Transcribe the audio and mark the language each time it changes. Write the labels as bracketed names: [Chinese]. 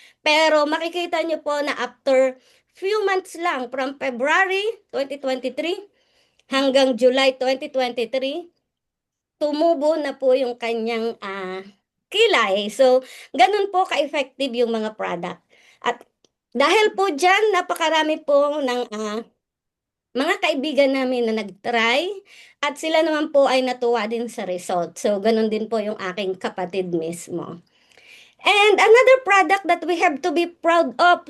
[Filipino] Pero makikita niyo po na [English] after few months [Filipino] lang, [English] from February 2023 [Filipino] hanggang July 2023, tumubo na po yung kanyang kilay. So, ganun po ka-effective yung mga product. At dahil po dyan, napakarami po ng mga kaibigan namin na nag-try at sila naman po ay natuwa din sa result. So, ganun din po yung aking kapatid mismo. [English] And another product that we have to be proud of.